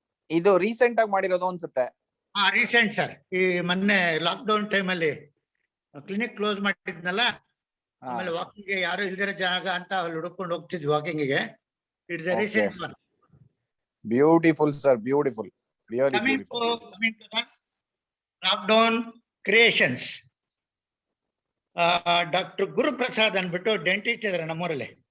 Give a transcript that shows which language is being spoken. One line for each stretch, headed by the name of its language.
Kannada: ಇದು ರೀಸೆಂಟ್ ಆಗಿ ಮಾಡಿರೋದು ಅನ್ಸುತ್ತೆ. ಹಾ, ರೀಸೆಂಟ್ ಸರ್. ಈ ಮೊನ್ನೆ ಲಾಕ್ಡೌನ್ ಟೈಮ್ ಅಲ್ಲಿ ಕ್ಲಿನಿಕ್ ಕ್ಲೋಸ್ ಮಾಡಿದ್ನಲ್ಲ, ಆಮೇಲೆ ವಾಕಿಂಗ್ ಯಾರು ಇಲ್ದಿರೋ ಜಾಗ ಅಂತ ಅಲ್ಲಿ ಹುಡುಕೊಂಡು ಹೋಗ್ತಿದ್ವಿ ವಾಕಿಂಗ್ಗೆ.
English: It's a recent one. Beautiful sir, beautiful. Coming to the lockdown creations.
Kannada: Doctor Guruprasad ಅಂದ್ಬಿಟ್ಟು ಡೆಂಟಿಸ್ಟ್ ಇದಾರೆ ನಮ್ಮೂರಲ್ಲಿ.